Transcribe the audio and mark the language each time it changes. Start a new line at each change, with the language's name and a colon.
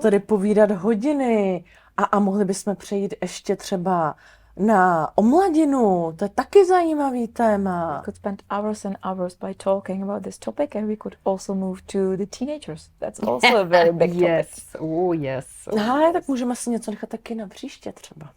Czech: se tady povídat hodiny a mohli bychom přejít ještě třeba na omladinu. To je taky zajímavý téma.
English: We could spend hours and hours by talking about this topic, and we could also move to the teenagers. That's also a very big topic. Yes. Oh, yes.
Czech: No, tak můžeme si něco nechat taky na příště třeba.